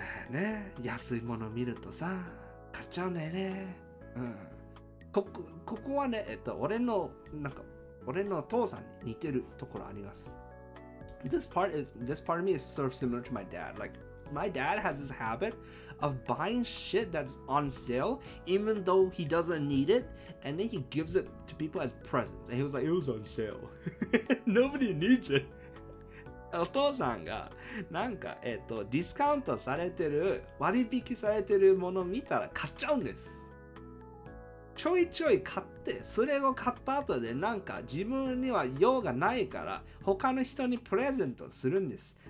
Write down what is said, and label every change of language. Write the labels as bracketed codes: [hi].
[ja] ね、安いもの見るとさ、買っちゃうんだよね。ここはね、俺の父さんに似てるところあります。 [en] This part of me is sort of similar to my dad. Like, my dad has this habit of buying shit that's on sale, even though he doesn't need it, and then he gives it to people as presents. And he was like, it was on sale. Nobody needs it. [ja] お父さんがなんか、ディスカウントされてる、割引されてるもの見たら買っちゃうんです。ちょいちょい買って、それを買った後でなんか自分には用がないから他の人にプレゼントするんです。